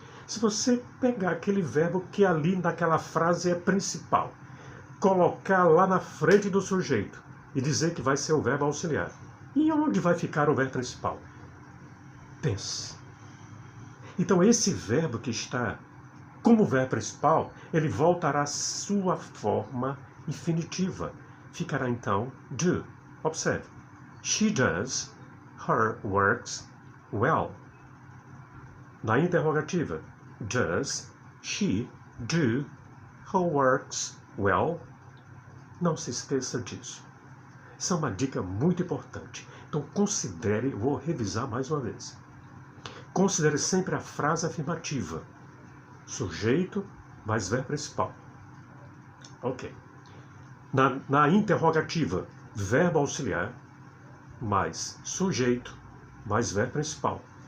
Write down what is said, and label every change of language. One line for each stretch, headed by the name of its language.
Portuguese: Se você pegar aquele verbo que ali naquela frase é principal, colocar lá na frente do sujeito e dizer que vai ser o verbo auxiliar, e onde vai ficar o verbo principal? Pense. Então esse verbo que está como verbo principal, ele voltará à sua forma infinitiva. Ficará então do. Observe.
English: She does her works well.
Portuguese: Na interrogativa,
English: does she do her works well?
Portuguese: Não se esqueça disso. Isso é uma dica muito importante. Então considere, vou revisar mais uma vez. Considere sempre a frase afirmativa. Sujeito mais verbo principal. Ok. Na interrogativa, verbo auxiliar mais sujeito mais verbo principal.